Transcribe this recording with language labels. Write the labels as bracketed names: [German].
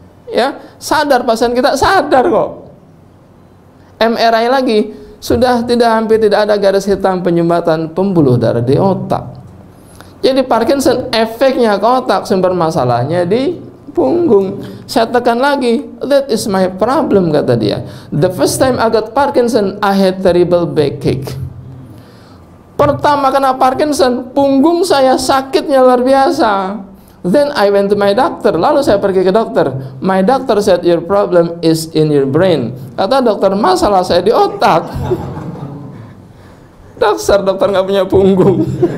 [Indonesian] Ya, sadar pasien kita, sadar kok. MRI lagi, sudah hampir tidak ada garis hitam penyumbatan pembuluh darah di otak. Jadi Parkinson efeknya ke otak, sumber masalahnya di punggung. Saya tekan lagi, [English] that is my problem, [Indonesian] kata dia. [English] The first time I got Parkinson, I had terrible backache. [Indonesian] Pertama kena Parkinson, punggung saya sakitnya luar biasa. [English] Then I went to my doctor. [Indonesian] Lalu saya pergi ke dokter. [English] My doctor said your problem is in your brain. [Indonesian] Kata dokter, masalah saya di otak. Dokter nggak punya punggung.